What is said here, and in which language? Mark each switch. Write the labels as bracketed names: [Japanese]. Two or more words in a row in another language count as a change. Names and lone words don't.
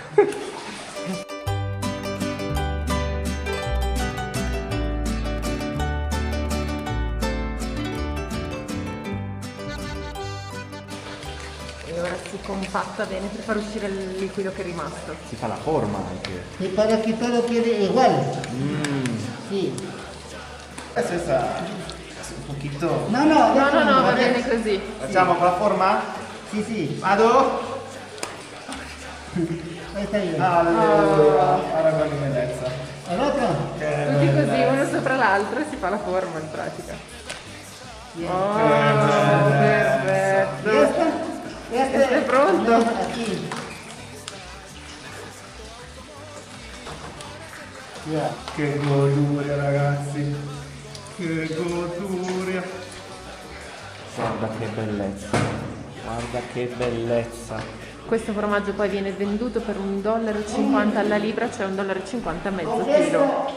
[Italian] E ora si compatta bene per far uscire il liquido che è rimasto. Si fa la forma anche. [Spanish] Y para que todo quede igual. Sí. [Italian] Adesso un pochino. No, no, No, va bene così. Facciamo con la forma? [Spanish] Sí, sí. [Italian] Vado? [Spanish] Ahí está bien. [Italian] Allora, guarda che bellezza. [Spanish] ¿El otro? [Italian] Tutti così, uno sopra l'altro e si fa la forma in pratica. Oh, perfetto. [Spanish] ¿Ya está? ¿Ya está? ¿Está pronto? Aquí. Ya. [Italian] Che goduria ragazzi. Che goduria. Guarda che bellezza. Guarda che bellezza. Questo formaggio poi viene venduto per $1,50 alla libra, cioè $1,50 mezzo chilo.